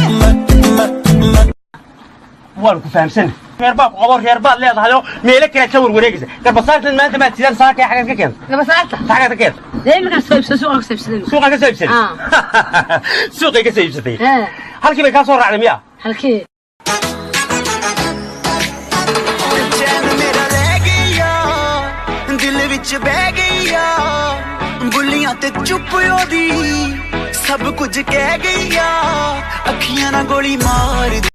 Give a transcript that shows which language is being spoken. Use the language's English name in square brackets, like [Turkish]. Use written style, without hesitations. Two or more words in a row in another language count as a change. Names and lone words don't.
[Somali] waan ku fahamsan reerbaad qobo reerbaad leedahay meelo kale ka warwareegaysa garbasaartan maanta ma tidaan saaka xagan ka keen garbasaarta xagan ka keen deemka suuqa ka saybsaday suuqa ka saybsaday halkii bay ka soo raacday miya halkii [Punjabi] ਦਿਲ ਵਿਚ ਬਹਿ ਗਈਆਂ ਬੁੱਲੀਆਂ ਤੇ ਚੁੱਪ ਹੋਦੀ ਸਭ ਕੁਝ ਕਹਿ ਗਈਆਂ ਅੱਖੀਆਂ ਨਾ ਗੋਲੀ ਮਾਰ